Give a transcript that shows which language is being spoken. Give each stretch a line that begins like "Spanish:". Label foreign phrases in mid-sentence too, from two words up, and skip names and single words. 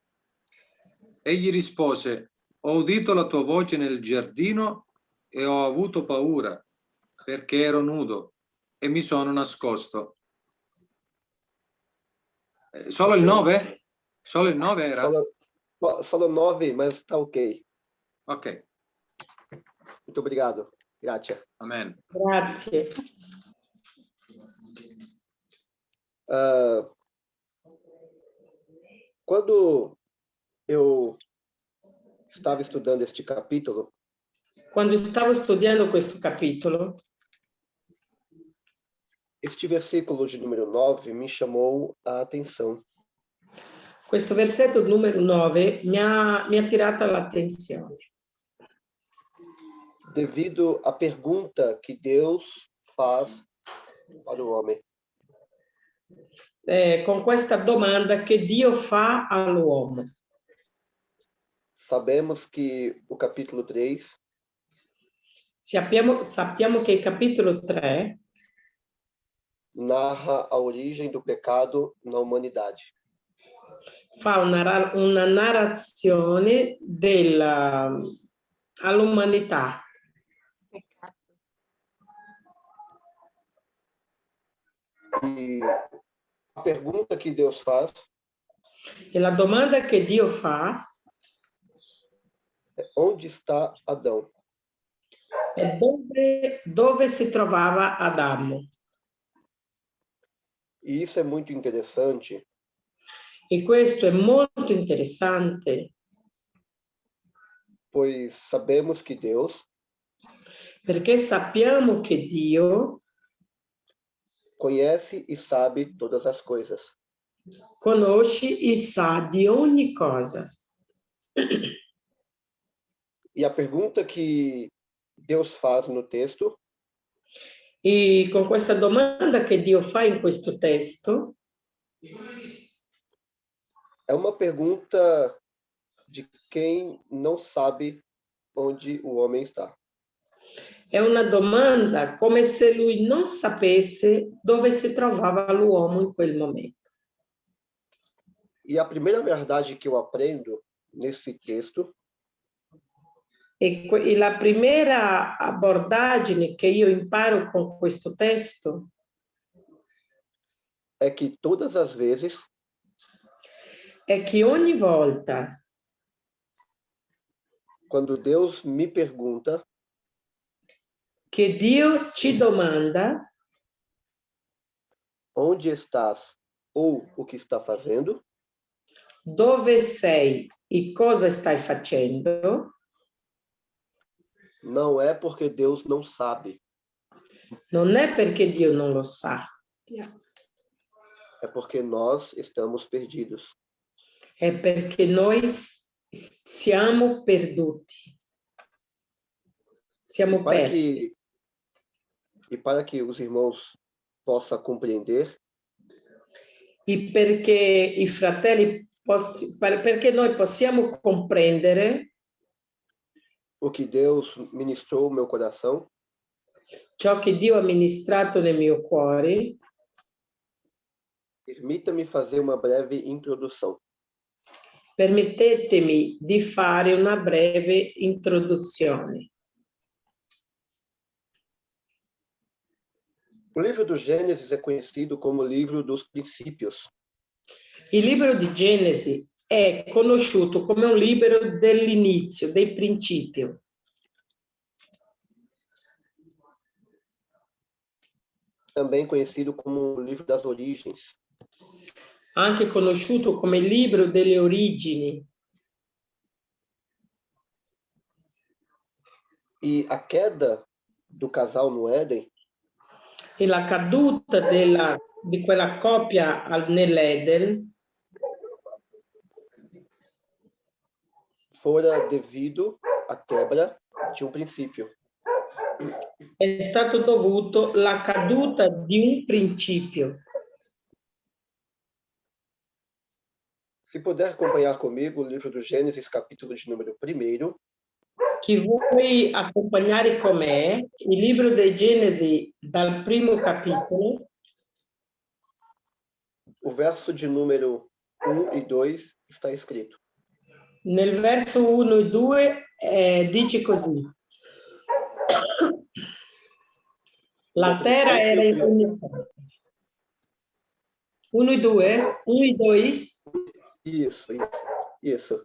Italian: Egli rispose: ho udito la tua voce nel giardino e ho avuto paura perché ero nudo e mi sono nascosto. Solo il 9? Solo il 9 era? Solo 9,
Portuguese: mas está ok. Ok. Muito obrigado.
Italian: Grazie. Amen. Grazie.
Portuguese: Quando eu estava estudando este capítulo,
Italian: quando stavo studiando questo capitolo,
Portuguese: este versículo de número 9 me chamou a atenção.
Italian: Questo versetto numero 9 mi ha attirato l'attenzione.
Portuguese: Devido à pergunta que Deus faz para o homem.
Italian: Con questa domanda che Dio fa all'uomo.
Portuguese: Sabemos que o capítulo 3
Italian: Sappiamo che il capitolo 3
Portuguese: narra a origem do pecado na humanidade.
Italian: fa una narrazione all'umanità.
Portuguese: E a pergunta que Deus faz
Italian: E la domanda che Dio fa
Portuguese: é: onde está Adão?
Italian: è dove si trovava Adamo.
Portuguese: E isso é muito interessante,
Italian: E questo è molto interessante
Portuguese: pois sabemos que Deus
Italian: perché sappiamo che Dio
Portuguese: conhece e sabe todas as coisas.
Italian: conosce e sa di ogni cosa.
Portuguese: E a pergunta que Deus faz no texto
Italian: E con questa domanda che Dio fa in questo testo
Portuguese: é uma pergunta de quem não sabe onde o homem está.
Italian: è una domanda come se lui non sapesse dove si trovava l'uomo in quel momento.
Portuguese: E a primeira verdade que eu aprendo nesse texto
Italian: E la prima abordaggine che io imparo con questo testo
Portuguese: é que todas as vezes
Italian: è che ogni volta
Portuguese: quando Deus me pergunta
Italian: che Dio ci domanda
Portuguese: onde estás ou o que está fazendo,
Italian: dove sei e cosa stai facendo,
Portuguese: não é porque Deus não sabe,
Italian: non è perché Dio non lo sa,
Portuguese: é porque nós estamos perdidos.
Italian: è perché noi siamo perduti, siamo persi.
Portuguese: E para que os irmãos possam compreender,
Italian: E perché i fratelli, perché noi possiamo comprendere
Portuguese: o que Deus ministrou no meu coração,
Italian: ciò che Dio ha ministrato nel mio cuore,
Portuguese: permita-me fazer uma breve introdução.
Italian: permettetemi di fare una breve introduzione.
Portuguese: O livro do Gênesis é conhecido como o livro dos princípios.
Italian: Il libro di Genesi è conosciuto come un libro dell'inizio, dei principi.
Portuguese: Também conhecido como o livro das origens.
Italian: Anche conosciuto come il libro delle origini.
Portuguese: E a queda do casal no Éden
Italian: E la caduta di quella coppia nell'Eden
Portuguese: fora devido à quebra de um princípio.
Italian: è stato dovuto alla caduta di un principio.
Portuguese: Se puder acompanhar comigo o livro do Gênesis, capítulo de número 1.
Italian: Chi vuoi accompagnare con me il libro dei Genesi dal primo capitolo,
Portuguese: O verso de número 1 e 2 está escrito:
Italian: nel verso 1 e 2 dice così: la terra era uniforme.
Portuguese: 1 e 2? 1 e 2? Isso.